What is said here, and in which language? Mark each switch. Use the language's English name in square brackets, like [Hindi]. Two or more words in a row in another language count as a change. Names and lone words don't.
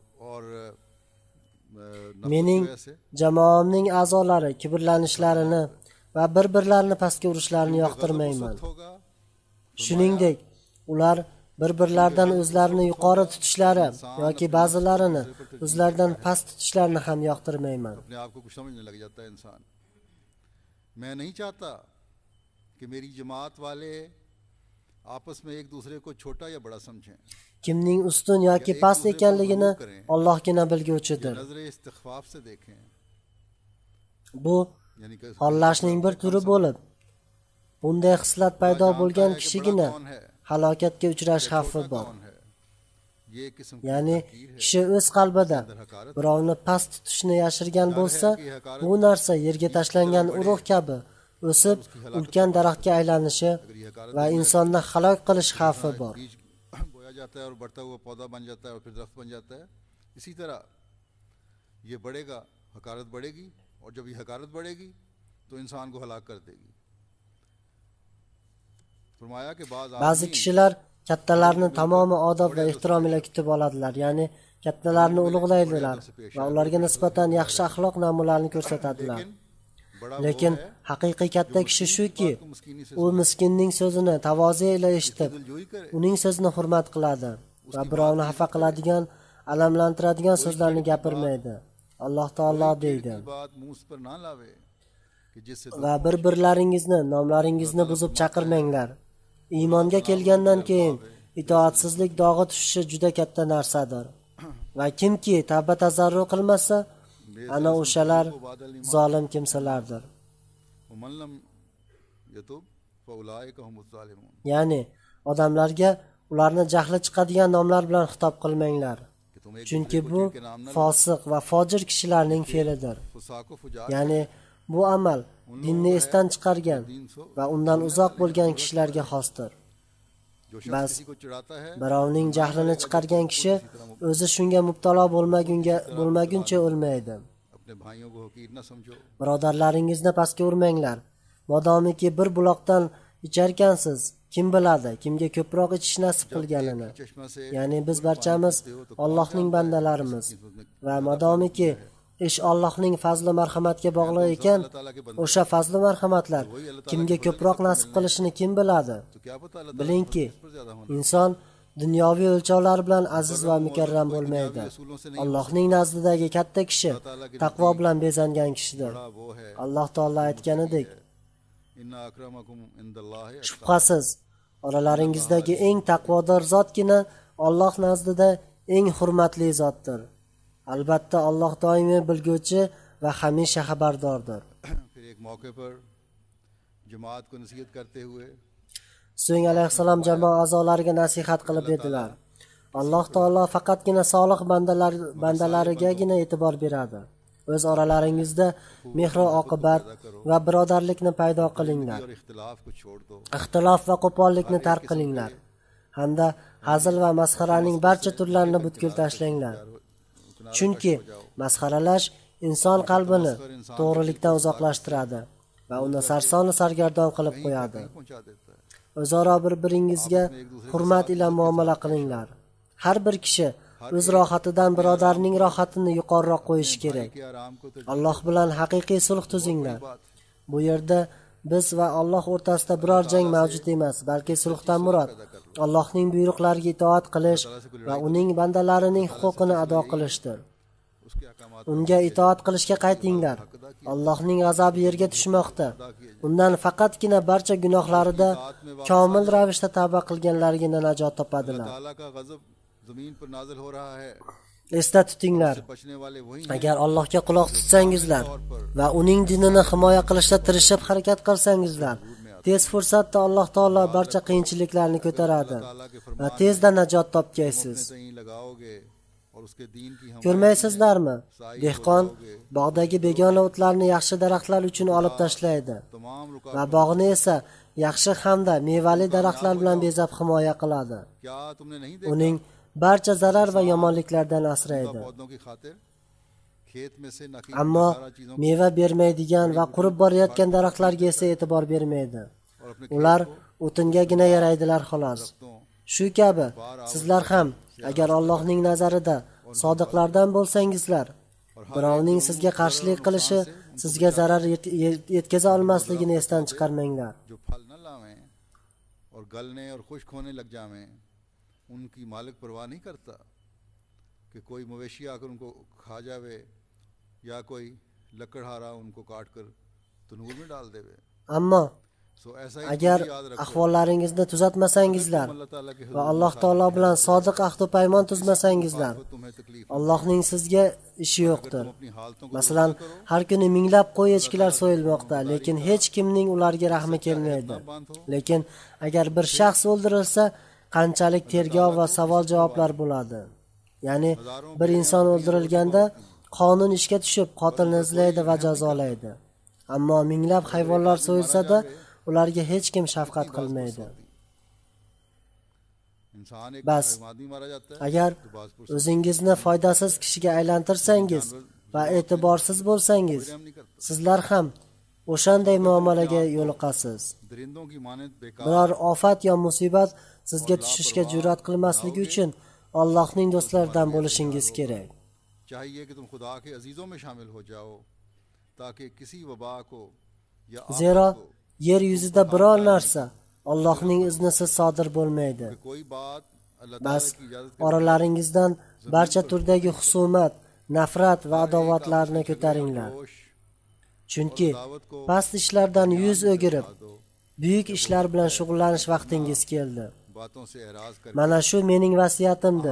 [Uzbek] Mening jamoamning a'zolari kibrlanishlarini va bir-birlarini pastga urishlarini yoqtirmayman. Shuningdek, ular bir-birlaridan o'zlarini yuqori tutishlari yoki ba'zilarini o'zlaridan past tutishlarini ham yoqtirmayman. [Urdu] میں نہیں چاہتا کہ میری جماعت والے آپس میں ایک دوسرے کو چھوٹا یا بڑا سمجھیں. [Uzbek] Kimning ustun yoki past ekanligini Allohgina bilguvchidir. Bu xollashning bir turi bo'lib, bunday xislat paydo bo'lgan kishigina halokatga uchrash xavfi bor. Ya'ni kishi o'z qalbida birovni past tutishni yashirgan bo'lsa, bu narsa yerga tashlangan urug' kabi o'sib, ulkan daraxtga aylanishi va insonni halok qilish xavfi bor. [Urdu] اسی طرح یہ بڑھے گا، حقارت بڑھے گی، اور جب یہ حقارت بڑھے گی تو انسان کو ہلاک کر دے گی. فرمایا کہ بعض [Uzbek] Ba'zi kishilar kattalarni tamomi odob va ehtirom ila kutib oladilar, ya'ni kattalarni ulug'laydilar va ularga nisbatan yaxshi axloq namunalarini ko'rsatadilar. Lekin haqiqiy katta kishi shuki, u miskinning so'zini tavoze ila eshitib, uning so'zini hurmat qiladi va birovni xafa qiladigan, alamlantiradigan so'zlarni gapirmaydi. Alloh taolo deydi: [Urdu] بات منہ پر نہ لاوے کہ جس سے [Uzbek] va bir-birlaringizni nomlaringizni buzib chaqirmanglar. Iymonga kelgandan keyin itoatsizlik dog'i tushishi juda katta narsadir. Va kimki tavba tazarru qilmasa, ana o'shalar zolim kimsalardir. [Arabic] من لم يتب فأولئك هم الظالمون. [Uzbek] Ya'ni odamlarga ularni jahli chiqadigan nomlar bilan xitob qilmanglar. [Urdu] کہ تم ایک [Uzbek] Chunki bu fosiq va fojir kishilarning fe'lidir. [Urdu] فساق فجار [Uzbek] Ya'ni bu amal dinni esdan chiqargan va undan uzoq bo'lgan kishilarga xosdir. [Urdu] जो बस شخص کسی کو چڑاتا ہے [Uzbek] Birovning jahlini chiqargan kishi o'zi shunga mubtalo bo'lmaguncha o'lmaydi. [Urdu] اپنے بھائیوں کو حقیر نہ سمجھو. [Uzbek] Birodarlaringizni pastga urmanglar. Modomiki bir buloqdan icharkansiz, kim biladi, kimga ko'proq ichish nasib qilganini. [Urdu] چشمہ سے [Uzbek] Ya'ni biz barchamiz Allohning bandalarimiz va modomiki ish Allohning fazli marhamatiga bog'liq ekan, o'sha fazli marhamatlar kimga ko'proq nasib qilishini kim biladi? [Urdu] تو کیا پتا اللہ [Uzbek] Bilingki, [Urdu] پر زیادہ ہونا. [Uzbek] inson dunyoviy o'lchovlar bilan aziz va mukarram bo'lmaydi. Allohning nazdidagi katta kishi taqvo bilan bezangan kishidir. [Urdu] بڑا وہ ہے [Uzbek] Alloh taolo aytganidek, [Arabic] إن أكرمكم عند الله [Uzbek] shubhasiz oralaringizdagi eng taqvodor zotgina Alloh nazdida eng hurmatli zotdir. Albatta Alloh doimiy bilguvchi va hamisha xabardordir. [Urdu] پھر ایک موقع پر جماعت کو نصیحت کرتے ہوئے [Uzbek] So'ng alayhissalom jamoa a'zolariga nasihat qilib dedilar: Alloh taolo faqatgina solih bandalarigagina e'tibor beradi. O'z oralaringizda mehr va oqibat va birodarlikni paydo qilinglar. [Urdu] اور اختلاف کو چھوڑ دو. [Uzbek] Ixtilof va qo'pollikni tark qilinglar. Hamda hazil va masxaraning barcha turlarini butkul tashlanglar. Chunki masxaralash inson qalbini to'g'rilikdan uzoqlashtiradi va uni sarsonu sargardon qilib qo'yadi. [Urdu] پہنچا دیتا ہے. [Uzbek] O'zaro bir-biringizga hurmat ila muomala qilinglar. Har bir kishi o'z rohatidan birodarining rohatini yuqoriroq qo'yishi kerak. [Urdu] کہ آرام کو تو [Uzbek] Alloh bilan haqiqiy sulh tuzinglar. Bu yerda biz va Alloh o'rtasida biror jang mavjud emas, balki sulhdan murod Allohning buyruqlariga itoat qilish va uning bandalarining huquqini ado qilishdir. [Urdu] اس کے احکامات [Uzbek] Unga itoat qilishga qaytinglar. Allohning g'azabi yerga tushmoqda. Undan faqatgina barcha gunohlarida komil ravishda tavba qilganlargina najot topadilar. [Urdu] تعالیٰ کا غضب زمین پر نازل ہو رہا ہے. [Uzbek] Esda tutinglar. [Urdu] بچنے والے وہی [Uzbek] Agar Allohga quloq tutsangizlar va uning dinini himoya qilishda tirishib harakat qilsangizlar, tez fursatda Alloh taolo barcha qiyinchiliklarni ko'taradi va tezda najot topgaysiz. [Urdu] صحیح لگاؤ گے اور اس کے دین کی ہم [Uzbek] Ko'rmaysizlarmi? Dehqon bog'dagi begona o'tlarni yaxshi daraxtlar uchun olib tashlaydi [Urdu] تمام رکاوٹ [Uzbek] va bog'ni esa yaxshi hamda mevali daraxtlar bilan bezab himoya qiladi. [Urdu] کیا تم نے نہیں دیکھا [Uzbek] Uning barcha zarar va yomonliklardan asraydi. [Urdu] پودوں کی خاطر کھیت میں سے نکی [Uzbek] Ammo [Urdu] سارا چیزوں [Uzbek] meva bermaydigan va qurib borayotgan daraxtlarga esa e'tibor bermaydi. [Urdu] اور اپنے [Uzbek] Ular o'tingagina yaraydilar xolos. खेतों Shu kabi sizlar ham agar Allohning nazarida sodiqlardan bo'lsangizlar, birovning sizga qarshilik qilishi sizga zarar yetkaza olmasligini esdan chiqarmanglar. [Urdu] جو پھل نہ لاویں اور گلنے اور خشک ہونے لگ جاویں، ان کی مالک پرواہ نہیں کرتا کہ کوئی مویشی آکر ان کو کھا جاوے یا کوئی لکڑہارا ان کو کاٹ کر تنور میں ڈال دیوے. [Uzbek] Ammo [Urdu] سو ایسا ہی [Uzbek] agar [Urdu] تم بھی یاد رکھو. [Uzbek] ahvollaringizni tuzatmasangizlar [Urdu] اللہ تعالیٰ کے [Uzbek] va Alloh taolo bilan sodiq ahd va paymon tuzmasangizlar, [Urdu] حکم تمہیں تکلیف [Uzbek] Allohning sizga ishi yo'qdir. [Urdu] اپنی حالتوں کو [Uzbek] Masalan, har kuni minglab qo'y echkilar so'yilmoqda, lekin hech kimning ularga rahmi kelmaydi. Lekin agar bir shaxs o'ldirilsa, qanchalik tergov va savol-javoblar bo'ladi. Ya'ni bir inson o'ldirilganda qonun ishga tushib qotilni izlaydi va jazolaydi. Ammo minglab hayvonlar so'yilsa-da, ularga hech kim shafqat qilmaydi. [Urdu] انسان ایک [Uzbek] Bas, [Urdu] آدمی مارا جاتا ہے [Uzbek] agar o'zingizni foydasiz kishiga aylantirsangiz va e'tiborsiz bo'lsangiz, sizlar ham o'shanday muomalaga yo'liqasiz. [Urdu] درندوں کی مانند بیکار [Uzbek] Biror ofat yo musibat sizga tushishga jur'at qilmasligi uchun Allohning do'stlaridan bo'lishingiz kerak. [Urdu] چاہیے کہ تم خدا کے عزیزوں میں شامل ہو جاؤ تاکہ کسی وبا کو یا [Uzbek] Zero [Urdu] آفت کو [Uzbek] yer yuzida biror narsa Allohning iznisiz sodir bo'lmaydi. [Urdu] کوئی بات اللہ [Uzbek] Bas [Urdu] تعالیٰ کی اجازت کے [Uzbek] oralaringizdan barcha turdagi husumat, nafrat va adovatlarni ko'taringlar. जोश Chunki past ishlardan yuz o'girib, buyuk ishlar bilan shug'ullanish vaqtingiz keldi. [Urdu] باتوں سے اعراض کر [Uzbek] Mana shu mening vasiyatimdir.